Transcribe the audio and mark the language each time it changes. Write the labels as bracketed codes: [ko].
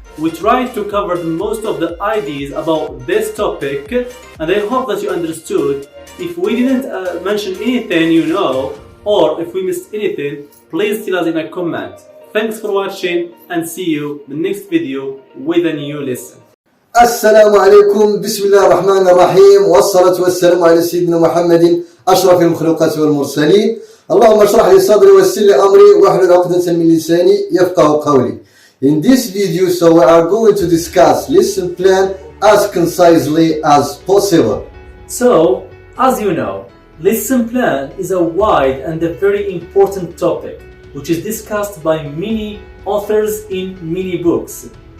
[en] We tried to cover most of the ideas about this topic, and I hope that you understood. If we didn't mention anything you know, or if we missed anything, please tell us in a comment. Thanks for watching and see you in the next video with a new lesson. [ar] السلام عليكم بسم الله الرحمن الرحيم والصلاة والسلام على سيدنا محمد أشرف المخلوقات والمرسلين اللهم اشرح لي صدري ويسر لي أمري واحلل عقدة من لساني يفقهوا قولي. [en] In this video, so we are going to discuss lesson plan as concisely as possible. So, as you know, lesson plan is a wide and a very important topic which is discussed by many authors in many books.